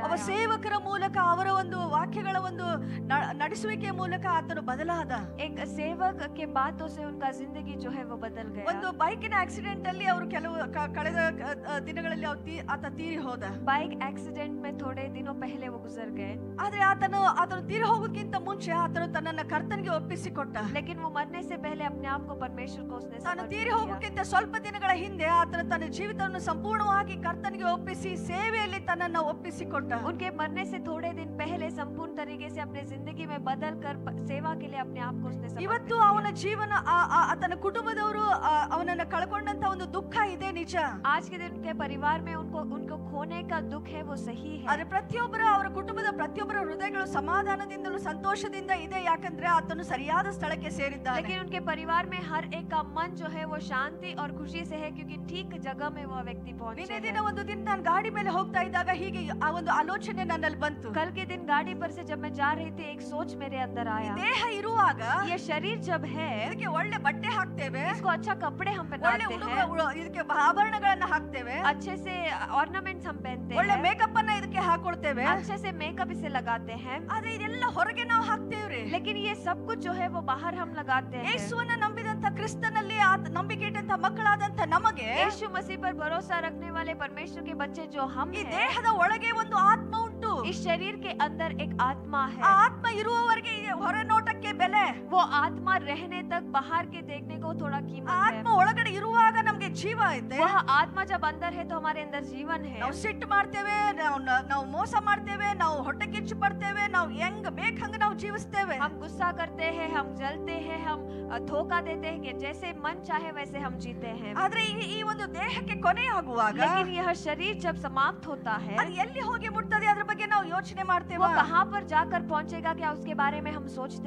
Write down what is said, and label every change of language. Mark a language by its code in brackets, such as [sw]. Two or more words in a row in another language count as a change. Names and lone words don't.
[kn] ಅವ ಸೇವಕರ ಮೂಲಕ, ಅವರ ಒಂದು ವಾಕ್ಯಗಳ ಒಂದು ನಡೆಸುವಿಕೆ ಮೂಲಕ ಆತನು ಬದಲಾದ. [hi] एक सेवक के बातों से उनका जिंदगी जो है वो बदल गया. [kn] ಒಂದು ಬೈಕಿನ ಆಕ್ಸಿಡೆಂಟ್ ಅಲ್ಲಿ ಅವರು ಕಳೆದ ದಿನಗಳಲ್ಲಿ ಆತ ತೀರಿ ಹೋದ. [hi] बाइक एक्सीडेंट में थोड़े दिनों पहले वो गुजर गए. [kn] ಆದ್ರೆ ಆತನು ತೀರಿ ಹೋಗೋಕ್ಕಿಂತ ಮುಂಚೆ ಆತನು ತನ್ನನ್ನ ಕರ್ತನಿಗೆ ಒಪ್ಪಿಸಿಕೊಟ್ಟ. [hi] लेकिन वो मरने से पहले अपने आप को परमेश्वर को उसने [kn] ತಾನು ತೀರಿ ಹೋಗೋಕ್ಕಿಂತ ಸ್ವಲ್ಪ ದಿನಗಳ ಹಿಂದೆ ಆತನು ತನ್ನ ಜೀವಿತವನ್ನು ಸಂಪೂರ್ಣವಾಗಿ ಕರ್ತನಿಗೆ ಒಪ್ಪಿಸಿ ಸೇವೆಯಲ್ಲಿ ತನ್ನನ್ನ ಒಪ್ಪಿಸಿಕೊಟ್ಟ. [hi] उनके मरने से थोड़े दिन पहले संपूर्ण तरीके से अपने जिंदगी में बदल कर सेवा के लिए अपने आप को उसने समर्पित किया. [kn] ಇವತ್ತು ಅವನ ಜೀವನ, ಆತನ ಕುಟುಂಬದವರು ಅವನನ್ನ ಕಳ್ಕೊಂಡಂತ ಒಂದು ದುಃಖ ಇದೆ, ನಿಜ. [hi] आज के दिन उनके परिवार में उनको खोने का दुख है वो सही है. [kn] ಆದ್ರೆ ಅವರ ಕುಟುಂಬದ ಪ್ರತಿಯೊಬ್ಬರ ಹೃದಯಗಳು ಸಮಾಧಾನದಿಂದಲೂ ಸಂತೋಷದಿಂದ ಇದೆ, ಯಾಕಂದ್ರೆ ಆತನು ಸರಿಯಾದ ಸ್ಥಳಕ್ಕೆ ಸೇರಿದ್ದಾನೆ. [hi] लेकिन उनके परिवार में हर एक का मन जो है वो शांति और खुशी से है, क्योंकि ठीक जगह में वो व्यक्ति पहुंचे हैं. [kn] ಒಂದು ದಿನ ನಾನು ಗಾಡಿ ಮೇಲೆ ಹೋಗ್ತಾ ಇದ್ದಾಗ ಹೀಗೆ ಆ ಒಂದು ಆಲೋಚನೆ ನನ್ನಲ್ಲಿ ಬಂತು. [hi] कल के दिन गाड़ी पर से जब मैं जा रही थी एक सोच मेरे अंदर आया. [kn] ದೇಹ ಇರುವಾಗ, [hi] ये शरीर जब है, [kn] ಇದಕ್ಕೆ ಒಳ್ಳೆ ಬಟ್ಟೆ ಹಾಕ್ತೇವೆ, [hi] इसको अच्छा कपड़े हम पहनाते हैं, [kn] ಇದಕ್ಕೆ ಆಭರಣಗಳನ್ನ ಹಾಕ್ತೇವೆ, [hi] अच्छे से ऑर्नामेंट्स हम पहनते [kn] ಒಳ್ಳೆ [hi] हैं, [kn] ಮೇಕಪ್ ಅನ್ನ ಇದಕ್ಕೆ ಹಾಕೊಳ್ತೇವೆ, [hi] अच्छे से मेकअप इसे लगाते हैं. [kn] ಆದ್ರೆ ಇದೆಲ್ಲ ಹೊರಗೆ ನಾವು ಹಾಕ್ತೇವ್ರಿ. [hi] लेकिन ये सब कुछ जो है वो बाहर हम लगाते हैं. [kn] ಯೇಸುವನ್ನ ನಂಬಿದಂತ ಕ್ರಿಸ್ತನಲ್ಲಿ ನಂಬಿಕೆ ಇಟ್ಟಂತ ಮಕ್ಕಳಾದಂತ ನಮಗೆ, [hi] यीशु मसीह पर भरोसा रखने वाले परमेश्वर के बच्चे जो हम [kn] ಈ [hi] हैं, [kn] ದೇಹದ ಒಳಗೆ ಒಂದು ಆತ್ಮ ಉಂಟು. [hi] इस शरीर के अंदर एक आत्मा है. [kn] ಆ ಆತ್ಮ ಇರುವವರೆಗೆ ಹೊರ ನೋಟಕ್ಕೆ ಬೆಲೆ. [hi] वो आत्मा रहने तक बाहर के देखने को थोड़ा कीमत है. [kn] ಆತ್ಮ ಒಳಗಡೆ ಇರುವಾಗ ನಮಗೆ ಜೀವ ಐತೆ. [hi] वह आत्मा जब अंदर है तो हमारे अंदर जीवन है. [kn] ನಾವು ಸಿಟ್ಟು ಮಾಡ್ತೇವೆ, ನಾವು ಮೋಸ ಮಾಡ್ತೇವೆ, ನಾವು ಹೊಟ್ಟೆ ಕಿಚ್ಚು ಪಡ್ತೇವೆ, ನಾವು ಹೆಂಗ್ ಬೇಕಂಗ ನಾವು ಜೀವಿಸ್ತೇವೆ. [hi] हम गुस्सा करते हैं, हम जलते हैं, हम धोखा देते हैं, कि जैसे मन चाहे वैसे हम जीते हैं. [kn] ಆದ್ರೆ ಈ ಒಂದು ದೇಹಕ್ಕೆ ಕೊನೆ ಆಗುವಾಗ, [hi] लेकिन यह शरीर जब समाप्त होता है, [kn] ಅದು ಎಲ್ಲಿ ಹೋಗಿ ಮುಟ್ತದೆ ಅದ್ರ ಬಗ್ಗೆ ನಾವು ಯೋಚನೆ ಮಾಡ್ತೇವೆ. [hi] वो कहाँ पर जाकर पहुंचेगा, क्या उसके बारे में हम सोचते